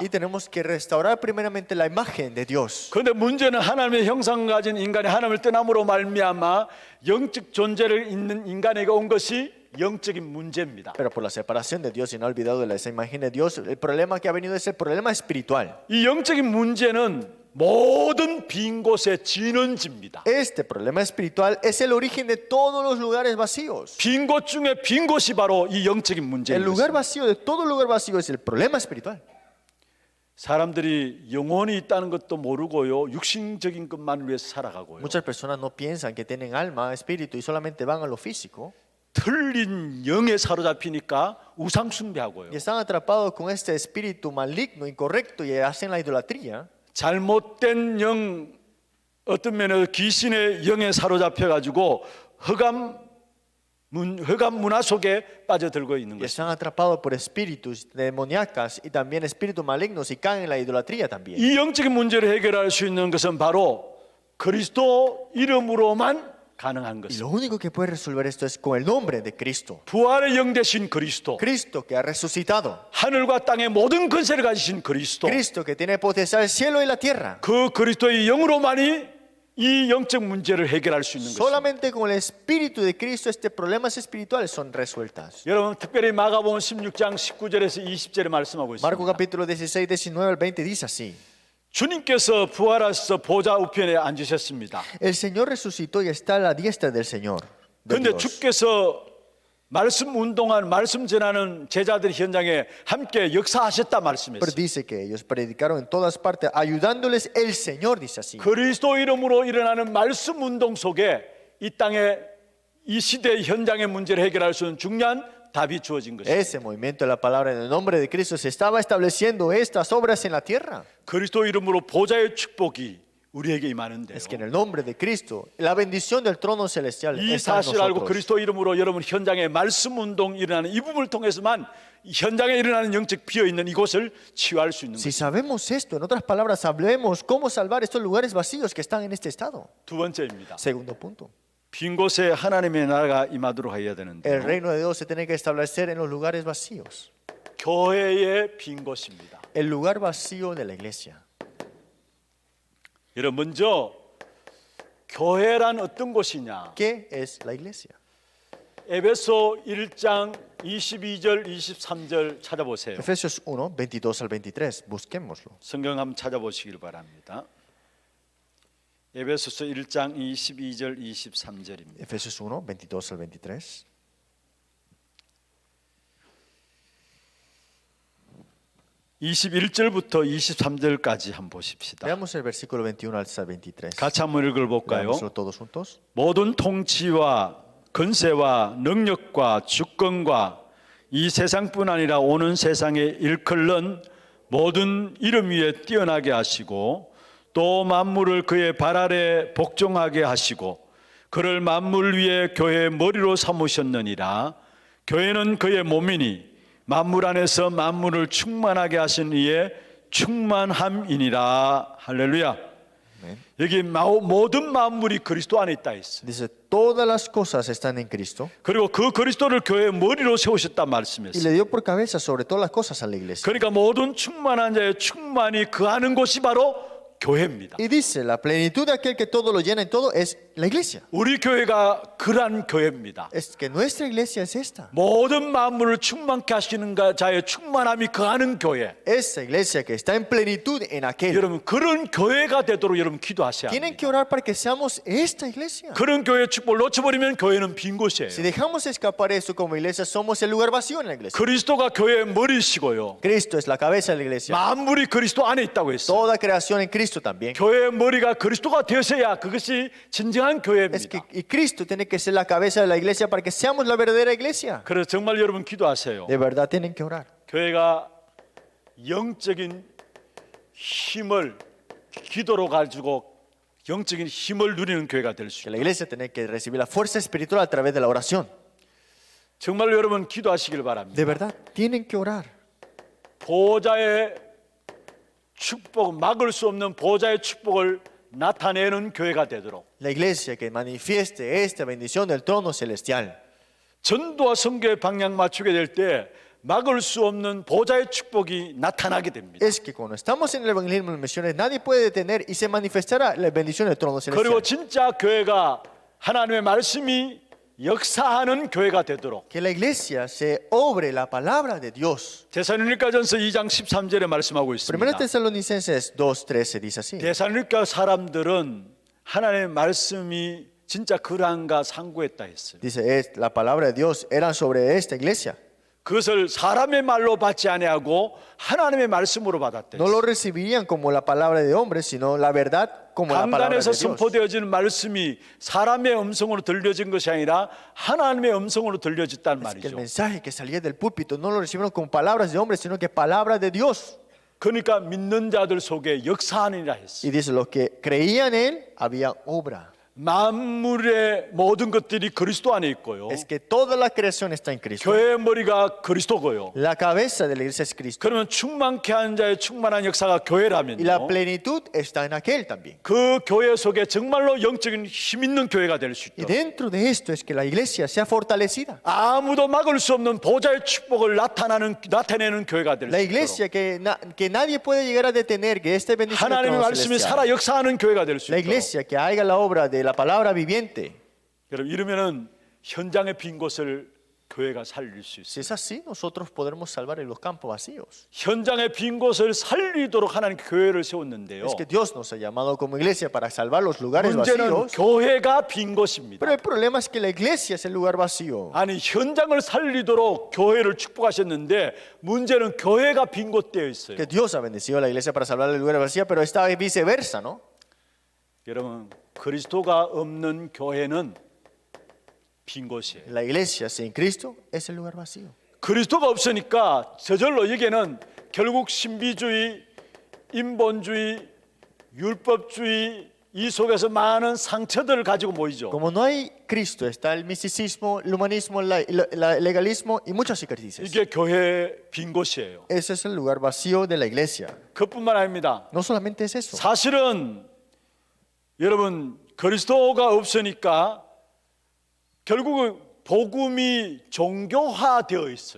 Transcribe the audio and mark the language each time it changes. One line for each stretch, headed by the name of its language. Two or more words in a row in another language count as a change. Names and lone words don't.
Spanish: Y tenemos que restaurar primeramente la imagen de Dios.
Korean: 그런데 문제는 하나님의 형상을 가진 인간이 하나님을 떠남으로 말미암아 영적 존재를 있는 인간에게 온 것이 영적인 문제입니다.
Spanish: Pero por la separación de Dios y no ha olvidado de esa imagen de Dios, el problema que ha venido es el problema espiritual.
Korean: 이 영적인 문제는 모든 빈 곳의 진원지입니다.
Spanish: Este problema espiritual es el origen de todos los lugares vacíos.
Korean: 빈 곳 중에 빈 곳이 바로 이 영적인
Spanish: El
Korean: 문제인
Spanish: lugar
Korean: 것입니다.
Spanish: vacío de todo lugar vacío es el problema espiritual.
Korean: 사람들이 영혼이 있다는 것도 모르고요, 육신적인 것만을 위해서 살아가고요.
Spanish: Muchas personas no piensan que tienen alma, espíritu y solamente van a lo físico.
Korean: 틀린 영에 사로잡히니까 우상 숭배하고요.
Spanish: Y están atrapados con este espíritu maligno, incorrecto y hacen la idolatría.
Korean: 잘못된 영, 어떤 면에서 귀신의 영에 사로잡혀 가지고 흑암 문화 속에 빠져들고 있는
Spanish: Y
Korean: 것입니다.
Spanish: están atrapados por espíritus demoníacas y también espíritus malignos y caen en la idolatría también.
Korean: 이 영적인 문제를 해결할 수 있는 것은 바로 그리스도 이름으로만 가능한
Spanish: Y
Korean: 것입니다.
Spanish: lo único que puede resolver esto es con el nombre de Cristo.
Korean: 부활의 영 되신 그리스도,
Spanish: Cristo que ha resucitado.
Korean: 하늘과 땅의 모든 권세를 가지신 그리스도,
Spanish: Cristo que tiene potestad del cielo y la tierra.
Korean: 그 그리스도의 영으로만이 이 영적 문제를 해결할 수 있는 것입니다.
Spanish: Solamente con el espíritu de Cristo estos problemas espirituales son resueltas.
Korean: 여러분 특별히 마가복음 16장 19절에서 20절에 말씀하고
Spanish: Marcos
Korean: 있습니다.
Spanish: capítulo 16, 19 al 20 dice así.
Korean: 주님께서 부활하셔서 보좌 우편에 앉으셨습니다.
Spanish: El Señor resucitó y está a la diestra del Señor. de
Korean: 그런데
Spanish: Dios.
Korean: 주께서 말씀 운동한 말씀 전하는 제자들 현장에 함께 역사하셨다
Spanish: Pero
Korean: 말씀했어요.
Spanish: dice que ellos predicaron en todas partes, ayudándoles el Señor, dice así.
Korean: 그리스도 이름으로 일어나는 말씀 운동 속에 이 땅에 이 시대 현장의 문제를 해결할 수 있는 중요한 답이 주어진 것입니다.
Spanish: Ese movimiento de la palabra en el nombre de Cristo se estaba estableciendo estas obras en la tierra.
Korean: 그리스도 이름으로 보좌의 축복이 우리에게 임하는데요.
Spanish: Es que en el nombre de Cristo, la bendición del trono celestial
Korean: 이
Spanish: está en
Korean: 사실을 알고
Spanish: nosotros.
Korean: 그리스도 이름으로 여러분 현장에 말씀 운동 일어나는 이 부분을 통해서만 이 현장에 일어나는 영적 비어 있는 이곳을 치유할 수 있는
Spanish: Si
Korean: 것입니다.
Spanish: sabemos esto, en otras palabras, hablemos cómo salvar estos lugares vacíos que están en este estado.
Korean: 두 번째입니다.
Spanish: Segundo punto.
Korean: 빈 곳에 하나님의 나라가 임하도록 해야
Spanish: El
Korean: 되는데
Spanish: reino de Dios se tiene que establecer en los lugares vacíos.
Korean: 교회의 빈 곳입니다.
Spanish: El lugar vacío de la iglesia.
Korean: 여러분 먼저 교회란 어떤 곳이냐?
Spanish: ¿Qué es la iglesia?
Korean: 에베소 1장 22절 23절 찾아보세요.
Spanish: Efesios 1, 22 al 23. Busquémoslo.
Korean: 성경 한번 찾아보시길 바랍니다. 에베소서 1장 22절 23절입니다.
Spanish: Efesios 1, 22 al 23.
Korean: (21절부터) (23절까지) 한번 보십시다.
Spanish: Veamos el versículo 21 al 23.
Korean: 같이 한번 읽어볼까요?
Spanish: Leámoslo todos juntos.
Korean: 모든 통치와 권세와 능력과 주권과 이 세상뿐 아니라 오는 세상에 일컬는 모든 이름 위에 뛰어나게 하시고 또 만물을 그의 발 아래 복종하게 하시고 그를 만물 위에 교회의 머리로 삼으셨느니라. 교회는 그의 몸이니 만물 안에서 만물을 충만하게 하신 이의 충만함이니라. 할렐루야.
Spanish: Amén.
Korean: 여기 모든 만물이 그리스도 안에 있다 했어요.
Spanish: Dice, todas las cosas están en Cristo
Korean: 그리고 그 그리스도를 교회의 머리로 세우셨단
Spanish: y
Korean: 말씀이었어요.
Spanish: le dio por cabeza sobre todas las cosas a la iglesia.
Korean: 그러니까 모든 충만한 자의 충만이 거하는 곳이 바로 교회입니다.
Spanish: Y dice, la plenitud de aquel que todo lo llena en todo es la iglesia.
Korean: 우리 교회가 그러한 교회입니다.
Spanish: Es que nuestra iglesia es esta.
Korean: 모든 만물을 충만케 하시는 자의 충만함이 거하는 교회.
Spanish: Esa iglesia que está en plenitud en aquel.
Korean: 여러분 그런 교회가 되도록 여러분 기도하셔야
Spanish: Tienen
Korean: 합니다.
Spanish: que orar para que seamos esta iglesia.
Korean: 그런 교회의 축복을 놓쳐버리면 교회는 빈 곳이에요.
Spanish: Si dejamos escapar eso como iglesia, somos el lugar vacío en la iglesia.
Korean: 그리스도가 교회의 머리시고요.
Spanish: Cristo es la cabeza de la iglesia.
Korean: 만물이 그리스도 안에 있다고 했어요.
Spanish: Toda creación en Cristo también.
Korean: 교회의 머리가 그리스도가 되어서야 그것이 진정한
Spanish: Es
Korean: 교회입니다.
Spanish: que y Cristo tiene que ser la cabeza de la iglesia para que seamos la verdadera iglesia.
Korean: 그래서 정말 여러분 기도하세요.
Spanish: De verdad tienen que orar.
Korean: 교회가 영적인 힘을 기도로 가지고 영적인 힘을 누리는 교회가 될 수
Spanish: Que
Korean: 있어요.
Spanish: la iglesia tiene que recibir la fuerza espiritual a través de la oración.
Korean: 정말 여러분 기도하시길 바랍니다.
Spanish: De verdad tienen que orar.
Korean: 보호자의 축복, 막을 수 없는 보호자의 축복을 나타내는 교회가 되도록
Spanish: La iglesia que manifieste esta bendición del trono celestial.
Korean: 전도와 선교의 방향 맞추게 될 때 막을 수 없는 보호자의 축복이 나타나게 됩니다.
Spanish: Es que cuando estamos en el evangelismo y las misiones, nadie puede detener y se manifestará la bendición del trono
Korean: 그리고
Spanish: celestial.
Korean: 진짜 교회가 하나님의 말씀이 역사하는 교회가 되도록
Spanish: Que la iglesia se obre la palabra de Dios.
Korean: 데살로니가전서 2장 13절에 말씀하고
Spanish: Primera
Korean: 있습니다.
Spanish: Tesalonicenses 2:13 dice así.
Korean: 데살로니가 사람들은 하나님의 말씀이 진짜 그러한가 상고했다 했어요.
Spanish: Dice, la palabra de Dios eran sobre esta iglesia.
Korean: 그것을 사람의 말로 받지 아니하고 하나님의 말씀으로 받았대.
Spanish: No lo recibirían como la palabra de hombres, sino la verdad como la palabra de
Korean: 강단에서
Spanish: Dios.
Korean: 선포되어지는 말씀이 사람의 음성으로 들려진 것이 아니라 하나님의 음성으로 들려졌단
Spanish: Es que el
Korean: 말이죠.
Spanish: mensaje que salía del púlpito no lo recibieron como palabras de hombres, sino que palabra de Dios.
Korean: 그러니까 믿는 자들 속에 역사하느니라 했어요.
Spanish: Y dice, los que creían en él, había obra.
Korean: 만물의 모든 것들이 그리스도 안에 있고요.
Spanish: Es que toda la creación está en Cristo.
Korean: 교회의 머리가 그리스도고요.
Spanish: La cabeza de la iglesia es Cristo.
Korean: 그러면 충만케 한 자의 충만한 역사가
Spanish: Y la
Korean: 교회라면요.
Spanish: plenitud está en aquel también.
Korean: 그 교회 속에 정말로 영적인 힘 있는 교회가 될 수
Spanish: Y
Korean: 있도록
Spanish: dentro de esto es que la iglesia sea fortalecida.
Korean: 아무도 막을 수 없는 보좌의 축복을 나타내는 교회가 될 수
Spanish: La
Korean: 있도록
Spanish: iglesia que nadie puede llegar a detener, que esta bendición del
Korean: 하나님의
Spanish: trono
Korean: 말씀이
Spanish: celestial.
Korean: 살아 역사하는 교회가 될 수
Spanish: La
Korean: 있도록
Spanish: iglesia que haga la obra de la palabra viviente.
Korean: 여러분 이러면은 현장의 빈 곳을 교회가 살릴 수
Spanish: Si
Korean: 있어요.
Spanish: es así, nosotros podremos salvar en los campos vacíos.
Korean: 현장의 빈 곳을 살리도록 하나님 교회를 세웠는데요.
Spanish: Es que Dios nos ha llamado como iglesia para salvar los lugares
Korean: 문제는
Spanish: vacíos.
Korean: 교회가 빈 곳입니다.
Spanish: Pero el problema es que la iglesia es el lugar vacío.
Korean: 아니 현장을 살리도록 교회를 축복하셨는데 문제는 교회가 빈 곳 되어 있어요.
Spanish: Que Dios ha bendecido a la iglesia para salvar el lugar vacío, pero esta vez viceversa, ¿no?
Korean: 여러분 그리스도가 없는 교회는 빈 곳이에요.
Spanish: La iglesia sin Cristo es el lugar vacío.
Korean: 그리스도가 없으니까 저절로 여기에는 결국 신비주의, 인본주의, 율법주의 이 속에서 많은 상처들을 가지고 모이죠.
Spanish: Como no hay Cristo, está el misticismo, el humanismo, el legalismo y muchas cicatrices.
Korean: 이게 교회의 빈 곳이에요.
Spanish: Ese es el lugar vacío de la iglesia.
Korean: 그뿐만 아닙니다.
Spanish: No solamente es eso.
Korean: 사실은 여러분 그리스도가 없으니까 결국은 복음이 종교화되어 있어요.